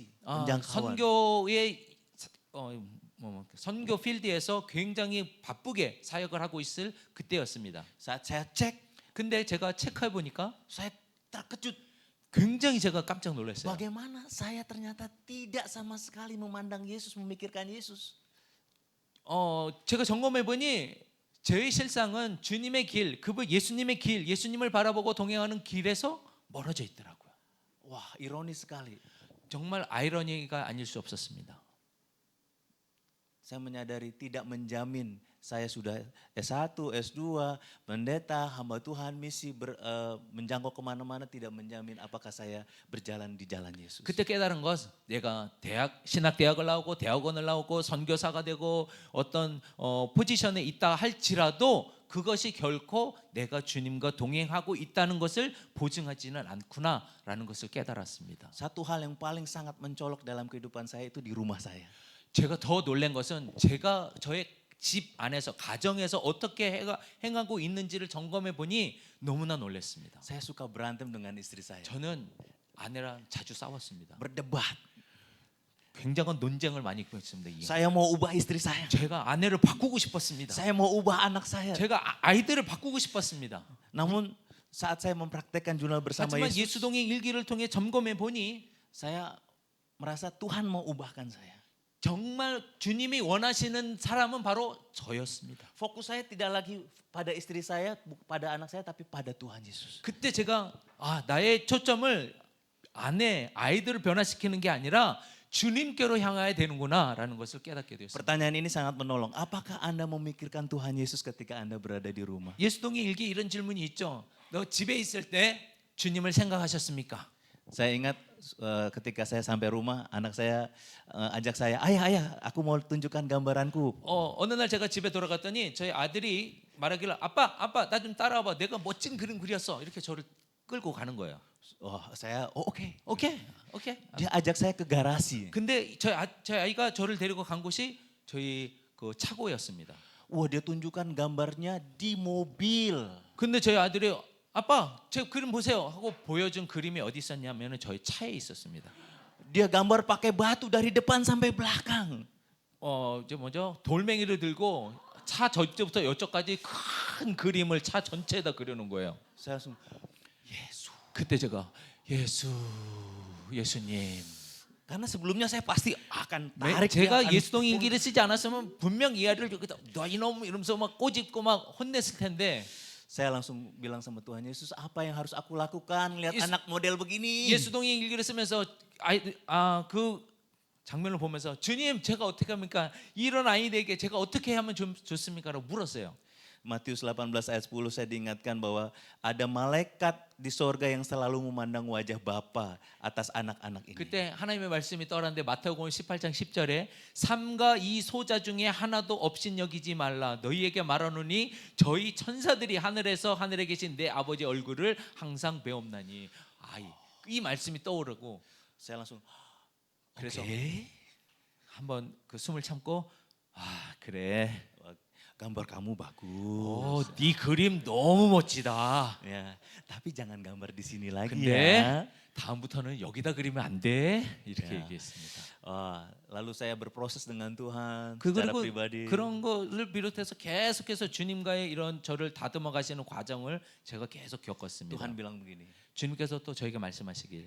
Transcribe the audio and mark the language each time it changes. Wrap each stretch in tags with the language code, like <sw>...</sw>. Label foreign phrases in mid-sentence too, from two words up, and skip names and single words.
<ko>아,</ko> <id>penjangkauan.</id> <ko>선교 필드에서 굉장히 바쁘게 사역을 하고 있을 그때였습니다.</ko> <id>Saat saya cek,</id> <ko>근데 제가 체크해 보니까</ko> <id>saya terkejut.</id> <ko>굉장히 제가 깜짝 놀랐어요.</ko> <id>Bagaimana saya ternyata tidak sama sekali memandang Yesus, memikirkan Yesus.</id> <ko>제가 점검해 보니 저의 실상은 주님의 길, 예수님의 길, 예수님을 바라보고 동행하는 길에서 멀어져 있더라고요.</ko> <id>Wah, ironis sekali.</id> <ko>정말 아이러니가 아닐 수 없었습니다.</ko> <id>Saya menyadari tidak menjamin saya sudah S1, S2, pendeta, hamba Tuhan, misi menjangkau kemana-mana tidak menjamin apakah saya berjalan di jalan Yesus.</id> <ko>그때 깨달은 것, 내가 신학대학을 나오고 대학원을 나오고 선교사가 되고 어떤 포지션에 있다 할지라도 그것이 결코 내가 주님과 동행하고 있다는 것을 보증하지는 않구나라는 것을 깨달았습니다.</ko> <id>Satu hal yang paling sangat mencolok dalam kehidupan saya itu di rumah saya.</id> <ko>제가 더 놀란 것은 제가 저의 집 안에서 가정에서 어떻게 행하고 있는지를 점검해 보니 너무나 놀랐습니다.</ko> <id>Saya suka berantem dengan istri saya.</id> <ko>저는 아내랑 자주 싸웠습니다.</ko> <id>Berdebat.</id> <ko>굉장한 논쟁을 많이 했습니다.</ko> <id>Saya mau ubah istri saya.</id> <ko>제가 아내를 바꾸고 싶었습니다.</ko> <id>Saya mau ubah anak saya.</id> <ko>제가 아이들을 바꾸고 싶었습니다.</ko> <id>Namun saat saya mempraktekkan jurnal bersama</id> <ko>하지만</ko> <id>Yesus,</id> <ko>예수동의 일기를 통해 점검해 보니</ko> <id>saya merasa Tuhan mau ubahkan saya.</id> <ko>정말 주님이 원하시는 사람은 바로 저였습니다.</ko> <id>Fokus saya tidak lagi pada istri saya, pada anak saya, tapi pada Tuhan Yesus.</id> <ko>그때 제가 나의 초점을 아이들을 변화시키는 게 아니라 주님께로 향해야 되는구나라는 것을 깨닫게 되었습니다.</ko> <id>Pertanyaan ini sangat menolong. Apakah Anda memikirkan Tuhan Yesus ketika Anda berada di rumah?</id> <ko>예수동의 일기 이런 질문이 있죠. 너 집에 있을 때 주님을 생각하셨습니까?</ko> <id>Saya ingat ketika saya sampai rumah, anak saya ajak saya, ayah, aku mau tunjukkan gambaranku.</id> <ko>어느 날 제가 집에 돌아갔더니 저희 아들이 말하기를 아빠 나 좀 따라와봐. 내가 멋진 그림 그렸어. 이렇게 저를 끌고 가는 거예요.</ko> <id>Saya, oke.</id> <ko>오케이.</ko> <id>Dia ajak saya ke garasi.</id> <ko>근데 저희 아이가 저를 데리고 간 곳이 저희 그 차고였습니다.</ko> <id>Wah, dia tunjukkan gambarnya di mobil.</id> <ko>근데 저희 아들이 아빠 제 그림 보세요 하고 보여준 그림이 어디 있었냐면 저희 차에 있었습니다.</ko> <id>Dia gambar pakai batu dari depan sampai belakang.</id> <ko>이제 돌멩이를 들고 차 저쪽부터 이쪽까지 큰 그림을 차 전체에다 그려놓은 거예요.</ko> <id>Saya langsung, Yesus.</id> <ko>그때 제가 예수님.</ko> <id>Karena sebelumnya saya pasti akan tarik.</id> <ko>제가</ko> <id>dia, akan</id> <ko>예수동 일기를 쓰지 않았으면 분명 이 아이를 여기다 너 이놈 이러면서 막 꼬집고 막 혼냈을 텐데.</ko> <id>Saya langsung bilang sama Tuhan Yesus, apa yang harus aku lakukan? Lihat anak model begini.</id> <ko>예수동의 일기를 쓰면서 그 장면을 보면서 주님 제가 어떻게 합니까? 이런 아이들에게 제가 어떻게 하면 좋습니까? 라고 물었어요.</ko> <id>Matius 18 ayat 10 saya diingatkan bahwa ada malaikat di sorga yang selalu memandang wajah Bapa atas anak-anak ini.</id> <ko>그때 하나님의 말씀이 떠오르는데 마태복음 18장 10절에 삼가 이 소자 중에 하나도 없인 여기지 말라 너희에게 말하노니 저희 천사들이 하늘에 계신 내 아버지 얼굴을 항상 배옵나니 이 말씀이 떠오르고</ko> <id>Saya langsung,</id> <ko>그래서</ko> <id>oke.</id> <ko>한번 그 숨을 참고 그래</ko> <id>gambar kamu bagus.</id> <ko>네 그림 너무 멋지다.</ko> <id>Ya, tapi jangan gambar di sini lagi</id> <ko>근데</ko> <id>ya.</id> <ko>다음부터는 여기다 그리면 안 돼. 이렇게 야. 얘기했습니다.</ko> <id>Lalu saya berproses dengan Tuhan secara</id> <ko>그리고</ko> <id>pribadi.</id> <ko>그런 것을 비롯해서 계속해서 주님과의 이런 저를 다듬어 가시는 과정을 제가 계속 겪었습니다.</ko> <id>Tuhan bilang begini,</id> <ko>주님께서 또 저에게 말씀하시길,</ko>